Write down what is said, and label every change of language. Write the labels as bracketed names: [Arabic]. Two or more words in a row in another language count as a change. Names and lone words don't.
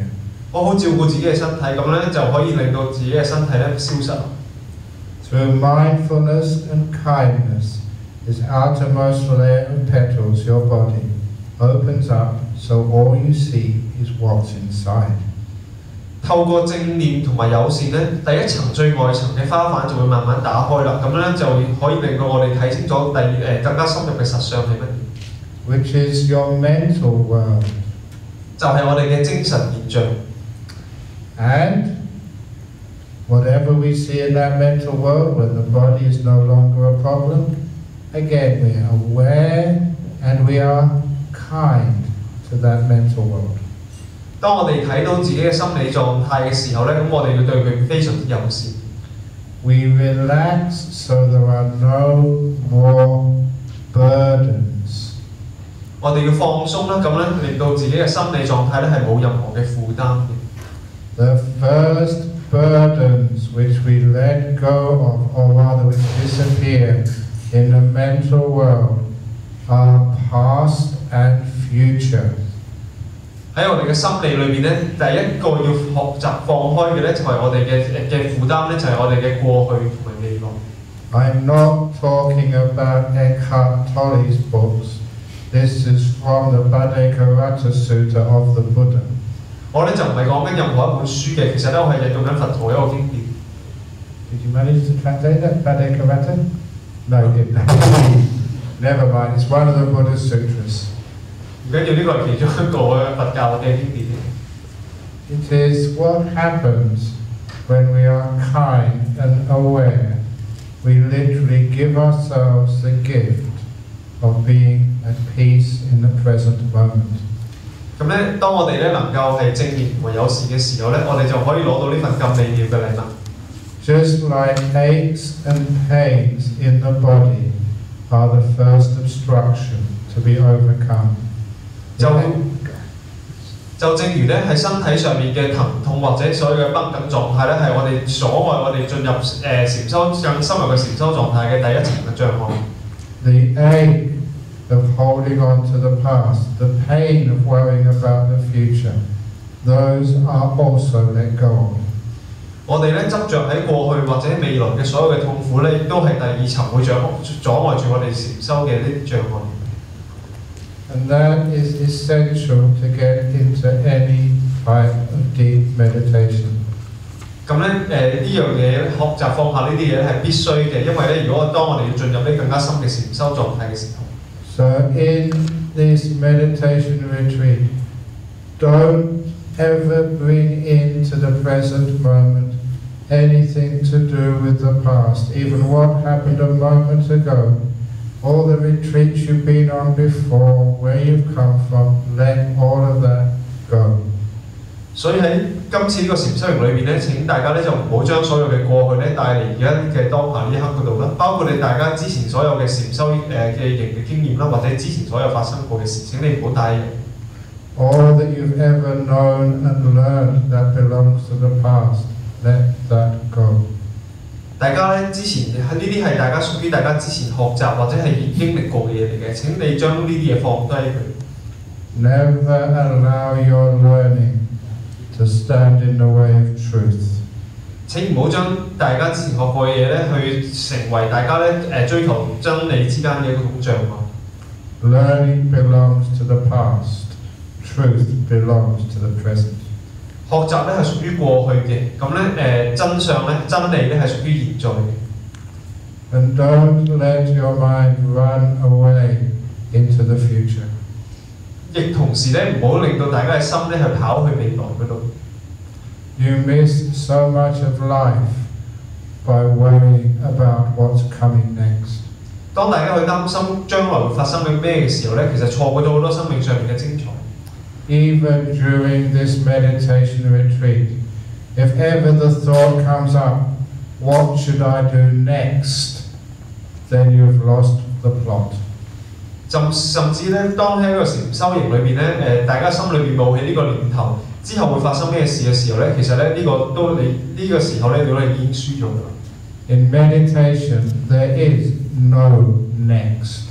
[Cantonese] 好好照顧自己嘅身體，咁咧就可以令到自己嘅身體咧消失。 [English] Through mindfulness and kindness, this outermost layer of petals, your body, opens up so all you see is what's inside. [Cantonese] 透過正念同埋友善咧，第一層最外層嘅花瓣就會慢慢打開啦，咁咧就可以令到我哋睇清楚更加深入嘅實相係乜嘢。 [English] Which is your mental world. [Cantonese] 就係我哋嘅精神現象。 [English] And whatever we see in that mental world, when the body is no longer a problem, again we are aware and we are kind to that mental world. [Cantonese] 當我哋睇到自己嘅心理狀態嘅時候咧，咁我哋要對佢非常之友善。 [English] We relax so there are no more burdens. [Cantonese] 我哋要放鬆啦，咁咧令到自己嘅心理狀態咧係冇任何嘅負擔嘅。 [English] The first burdens which we let go of, or rather which disappear in the mental world, are past and future. [Cantonese] 喺我哋嘅心理裏邊咧，第一個要學習放開嘅咧，就係我哋嘅負擔咧，就係我哋嘅過去同埋未來。 [English] I'm not talking about Eckhart Tolle's books. This is from the Bhaddekarata Sutta of the Buddha. [Cantonese] 我咧就唔係講緊任何一本書嘅，其實咧我係引用緊佛陀一個經典。 [English] Did you manage to translate that, Bhaddekarata? No, you didn't. Never mind, it's one of the Buddha's sutras. [Cantonese] 唔緊要，呢個係其中一個佛教嘅經典。 [English] It is what happens when we are kind and aware. We literally give ourselves the gift of being at peace in the present moment. [Cantonese] 咁咧，當我哋咧能夠係正面同埋友善嘅時候咧，我哋就可以攞到呢份咁美妙嘅禮物。 [English] Just like aches and pains in the body are the first obstruction to be overcome. [Cantonese] 就正如咧喺身體上面嘅疼痛或者所有嘅繃緊狀態咧，係我哋阻礙我哋進入禪修更深入嘅禪修狀態嘅第一層嘅障礙。 [English] The ache of holding on to the past, the pain of worrying about the future, those are also let go of. [Cantonese] 我哋咧執着喺過去或者未來嘅所有嘅痛苦咧，亦都係第二層會阻礙住我哋禪修嘅呢啲障礙。 [English] And that is essential to get into any type of deep meditation. [Cantonese] 咁咧呢樣嘢學習放下呢啲嘢係必須嘅，因為咧如果當我哋要進入呢更加深嘅禪修狀態嘅時候。 [English] So in this meditation retreat, don't ever bring into the present moment anything to do with the past, even what happened a moment ago. All the retreats you've been on before, where you've come from, let all of that go. [Cantonese] 所以喺今次呢個禪修營裏邊咧，請大家咧就唔好將所有嘅過去咧帶嚟而家嘅當下呢一刻嗰度啦，包括你大家之前所有嘅禪修嘅營嘅經驗啦，或者之前所有發生過嘅事，請你唔好帶入。 [English] All that you've ever known and learned that belongs to the past, let that go. [Cantonese] 大家咧之前呢啲係大家屬於大家之前學習或者係經歷過嘅嘢嚟嘅，請你將呢啲嘢放低佢。 [English] Never allow your learning to stand in the way of truth. [Cantonese] 請唔好將大家之前學過嘅嘢咧，去成為大家咧追求真理之間嘅一種障礙。 [English] Learning belongs to the past. Truth belongs to the present. [Cantonese] 學習咧係屬於過去嘅，咁咧真相咧真理咧係屬於現在嘅。 [English] And don't let your mind run away into the future. [Cantonese] 亦同時咧唔好令到大家嘅心咧係跑去未來嗰度。 [English] You miss so much of life by worrying about what's coming next. [Cantonese] 當大家去擔心將來會發生緊咩嘅時候咧，其實錯過咗好多生命上面嘅精彩。 [English] Even during this meditation retreat, if ever the thought comes up, what should I do next? Then you've lost the plot. [Cantonese] 甚至咧，當喺一個禪修營裏邊咧，大家心裏邊冒起呢個念頭，之後會發生咩事嘅時候咧，其實咧呢個都你呢個時候咧，你已經輸咗㗎啦。 [English] In meditation, there is no next.